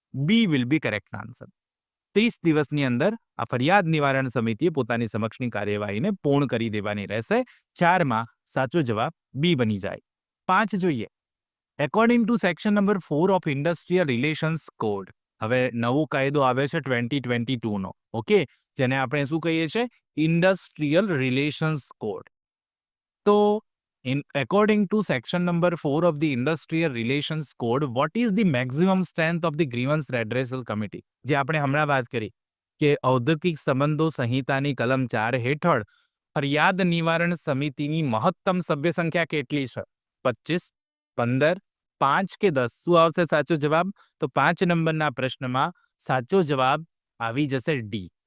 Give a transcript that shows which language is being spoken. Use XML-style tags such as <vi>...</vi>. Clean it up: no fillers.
<en>B will be correct answer.</en> <gu>30 દિવસની અંદર આ ફરિયાદ નિવારણ સમિતિએ પોતાની સમક્ષની કાર્યવાહીને પૂર્ણ કરી દેવાની રહેશે. 4માં સાચો જવાબ બી બની જાય. 5 જોઈએ.</gu> <en>According to section number 4 of industrial relations code.</en> <gu>હવે નવો કાયદો આવે છે 2022 નો, ઓકે, જેને આપણે શું કહીએ છીએ?</gu> <en>Industrial relations code. તો according to section number 4 of the industrial relations code, what is the maximum strength of the grievance redressal committee?</en> <gu>જે આપણે હમણાં વાત કરી કે ઔદ્યોગિક સંબંધો સંહિતાની કલમ 4 હેઠળ ફરિયાદ નિવારણ સમિતિની મહત્તમ સભ્ય સંખ્યા કેટલી છે? 25, 15, 5 કે 10? શું આવશે સાચો જવાબ? તો 5 નંબરના પ્રશ્નમાં સાચો જવાબ આવી જશે ડી.</gu>